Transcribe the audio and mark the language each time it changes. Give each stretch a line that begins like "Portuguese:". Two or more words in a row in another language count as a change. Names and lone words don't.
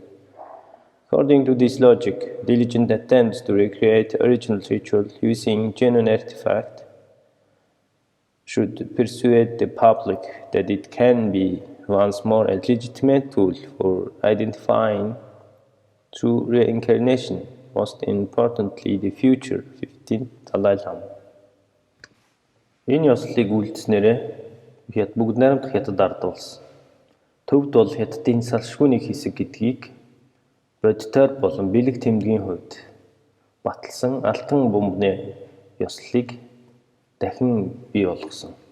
English: According to this logic, diligent attempts to recreate original ritual using genuine artifact should persuade the public that it can be once more a legitimate tool for identifying true reincarnation, most importantly the future 15th Dalai Lama.
Mongolian: Энэ ёслолыг үлдснээрээ бүгд найрамдах хятад ард улс төвд бол хятадын салшгүй нэг хэсэг гэдгийг бодитоор болон бэлэг тэмдгийн хувьд баталсан алтан бомбны ёслолыг дахин бий болгосон.